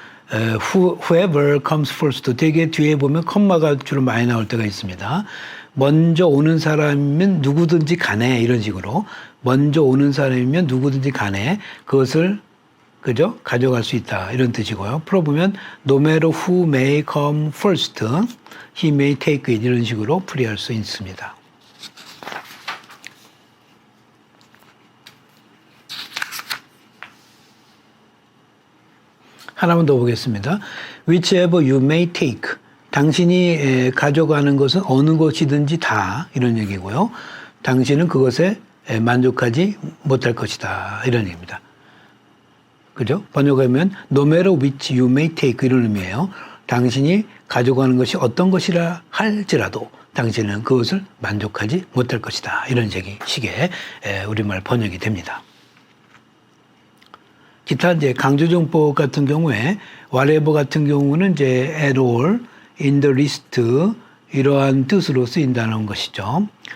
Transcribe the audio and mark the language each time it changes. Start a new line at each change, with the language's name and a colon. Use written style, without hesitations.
Korean: whoever comes first 되게 뒤에 보면 컴마가 주로 많이 나올 때가 있습니다. 먼저 오는 사람이면 누구든지 간에 이런 식으로 먼저 오는 사람이면 누구든지 간에 그것을 그죠? 가져갈 수 있다 이런 뜻이고요. 풀어보면
English: no matter who may come first, he may take it
Korean: 이런 식으로 풀이할 수 있습니다. 하나만 더 보겠습니다.
English: Whichever you may take.
Korean: 당신이 가져가는 것은 어느 것이든지 다 이런 얘기고요. 당신은 그것에 만족하지 못할 것이다 이런 얘기입니다. 그죠? 번역하면
English: no matter which you may take
Korean: 이런 의미예요. 당신이 가져가는 것이 어떤 것이라 할지라도 당신은 그것을 만족하지 못할 것이다 이런 식의 우리말 번역이 됩니다. 기타 이제 강조정법 같은 경우에 whatever 같은 경우는 이제 at all, in the least 이러한 뜻으로 쓰인다는 것이죠.